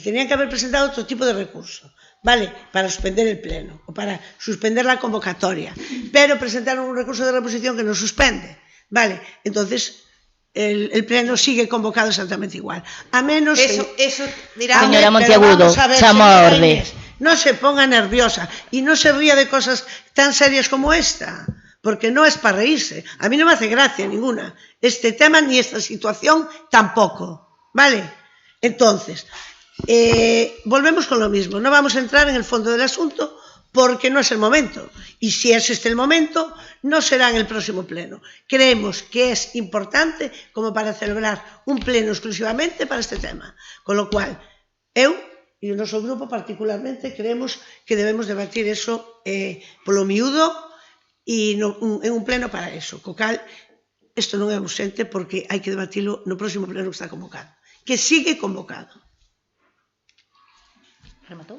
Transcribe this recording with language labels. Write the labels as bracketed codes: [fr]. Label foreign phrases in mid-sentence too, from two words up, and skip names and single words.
[es] Tenían que haber presentado outro tipo de recurso, vale? Para suspender el pleno, ou para suspender la convocatoria. Pero presentaron un recurso de reposición que non suspende, vale? Entonces... El pleno sigue convocado exactamente igual. A menos eso dirá... [gl] Señora Monteagudo, chamo a orde. [es] No se ponga nerviosa y no se ría de cosas tan serias como esta, porque no es para reírse. A mí no me hace gracia ninguna. Este tema ni esta situación tampoco. ¿Vale? Entonces, volvemos con lo mismo. No vamos a entrar en el fondo del asunto porque no es el momento. Y si es este el momento, no será en el próximo pleno. Creemos que es importante como para celebrar un pleno exclusivamente para este tema. Con lo cual, [gl] eu e o noso grupo particularmente creemos que debemos debatir eso polo miúdo e en un pleno para eso. Co cal, isto non é urxente porque hai que debatilo no próximo pleno que está convocado. [es] Que sigue convocado. [gl] Rematou?